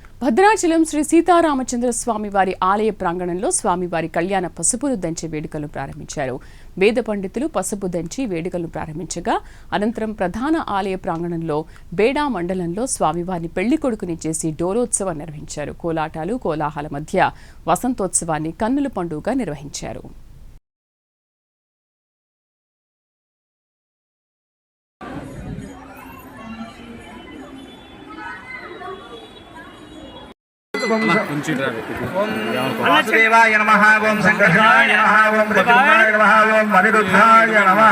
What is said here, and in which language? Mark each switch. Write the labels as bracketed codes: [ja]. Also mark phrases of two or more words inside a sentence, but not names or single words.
[te] భద్రాచలం శ్రీ సీతారామచంద్ర స్వామివారి ఆలయ ప్రాంగణంలో స్వామివారి కళ్యాణ పసుపును దంచే వేడుకలు ప్రారంభించారు. వేద పండితులు పసుపు దంచి వేడుకలను ప్రారంభించగా అనంతరం ప్రధాన ఆలయ ప్రాంగణంలో బేడా మండలంలో స్వామివారిని పెళ్లి కొడుకుని చేసి డోలోత్సవం నిర్వహించారు. కోలాటాలు కోలాహల మధ్య వసంతోత్సవాన్ని కన్నుల పండుగగా నిర్వహించారు. [sa] वासुदेवाय नमः। ओं संकर्षणाय नमः। ओं प्रद्युम्नाय नमः। ओं अनिरुद्धाय नमः।